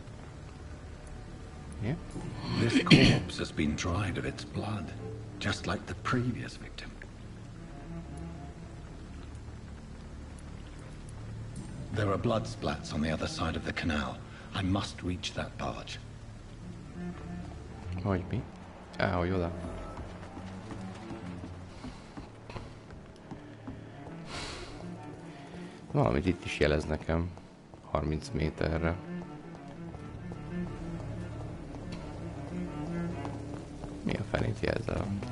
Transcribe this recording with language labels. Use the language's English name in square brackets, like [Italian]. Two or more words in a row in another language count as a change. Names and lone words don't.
[English] Yeah. This corpse has been dried of its blood, just like the previous victim. There are blood splats on the other side of the canal. I must reach that barge. [Hungarian] Hogy mi? Hogy oda. Valamit itt is jelez nekem. 30 méterre. Mi a fenét jelzel?